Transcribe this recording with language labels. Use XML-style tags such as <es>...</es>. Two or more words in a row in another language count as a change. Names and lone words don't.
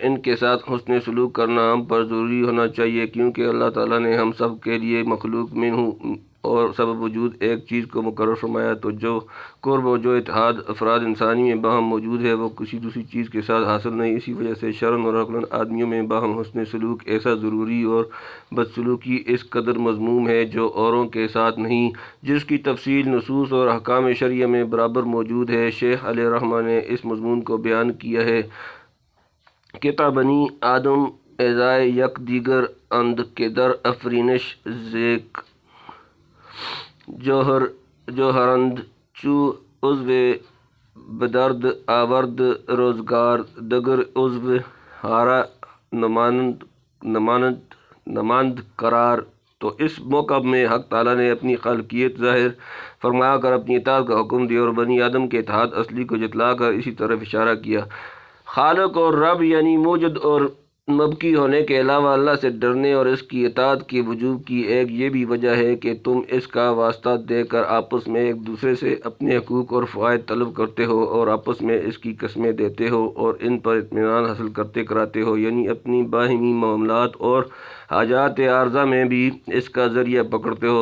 <ur>ان کے ساتھ حسن سلوک کرنا ہم پر ضروری ہونا چاہیے کیونکہ اللہ تعالیٰ نے ہم سب کے لیے مخلوق میں اور سبب وجود ایک چیز کو مقرر فرمایا تو جو قرب و جو اتحاد افراد انسانی میں باہم موجود ہے وہ کسی دوسری چیز کے ساتھ حاصل نہیں، اسی وجہ سے شرعاً اور عقلاً آدمیوں میں باہم حسن سلوک ایسا ضروری اور بدسلوکی اس قدر مذموم ہے جو اوروں کے ساتھ نہیں، جس کی تفصیل نصوص اور احکام شرعیہ میں برابر موجود ہے۔ شیخ علیہ رحمہ نے اس مضمون کو بیان کیا ہے کہ</ur> <fa>تا بنی آدم اعضائے یک دیگر اند کے در افرینش زیک جوہرند چو عضو بدرد آورد روزگار دگر عضو ہارا نماند قرار۔</fa> <ur>تو اس موقع میں حق تعالیٰ نے اپنی خالقیت ظاہر فرما کر اپنی اطاعت کا حکم دیا اور بنی آدم کے اتحاد اصلی کو جتلا کر اسی طرف اشارہ کیا۔ خالق اور رب یعنی موجد اور مبقی ہونے کے علاوہ اللہ سے ڈرنے اور اس کی اطاعت کے وجوب کی ایک یہ بھی وجہ ہے کہ تم اس کا واسطہ دے کر آپس میں ایک دوسرے سے اپنے حقوق اور فوائد طلب کرتے ہو اور آپس میں اس کی قسمیں دیتے ہو اور ان پر اطمینان حاصل کرتے کراتے ہو، یعنی اپنی باہمی معاملات اور حاجات عارضہ میں بھی اس کا ذریعہ پکڑتے ہو۔</ur>